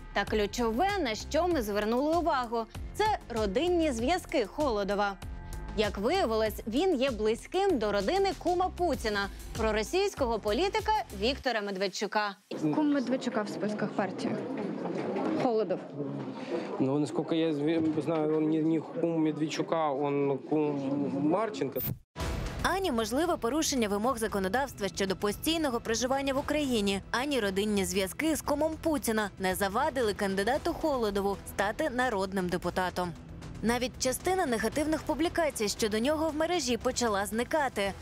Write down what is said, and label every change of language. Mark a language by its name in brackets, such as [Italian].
[Ukrainian] Та ключове, на що ми звернули увагу – це родинні зв'язки Холодова. Як виявилось, він є близьким до родини кума Путіна – проросійського політика Віктора Медведчука. Кум Медведчука в списках партії. Холодов. [Russian] Ну, насколько я знаю, он не кум Медведчука, он кум Марченко. [Ukrainian] Ані можливе порушення вимог законодавства щодо постійного проживання в Україні, ані родинні зв'язки з кумом Путіна не завадили кандидату Холодову стати народним депутатом. Навіть частина негативних публікацій щодо нього в мережі почала зникати.